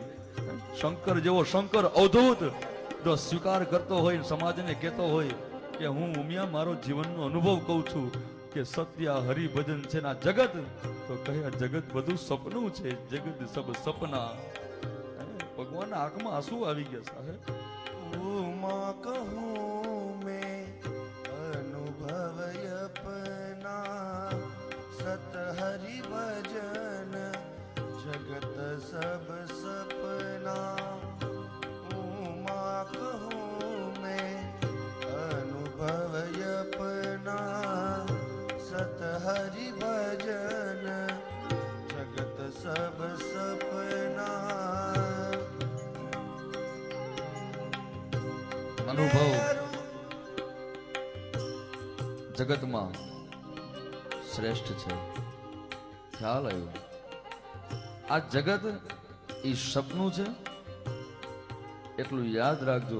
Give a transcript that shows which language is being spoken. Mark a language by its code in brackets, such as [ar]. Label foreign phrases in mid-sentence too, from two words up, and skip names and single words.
[gu] શંકર જેવો શંકર અવધૂત જો સ્વીકાર કરતો હોય, સમાજને કહેતો હોય કે હું ઉમિયા મારો જીવનનો અનુભવ કહું છું કે સત્ય હરિભજન છે ના જગત, તો કહે આ જગત બધું સપનું છે, [awa] जगत सब सपना. [gu] ભગવાનના આંખમાં આંસુ આવી ગયા સાહેબ. [awa] उमा कहूँ मैं अनुभव अपना सत हरि भजन जगत सब सपना. उमा कहूँ मैं अनुभव अपना सत हरि भजन जगत सब सपना. [gu] અનુભવ જગતમાં શ્રેષ્ઠ છે. ખ્યાલ આવ્યો? આ જગત એ સપનું છે એટલું યાદ રાખજો.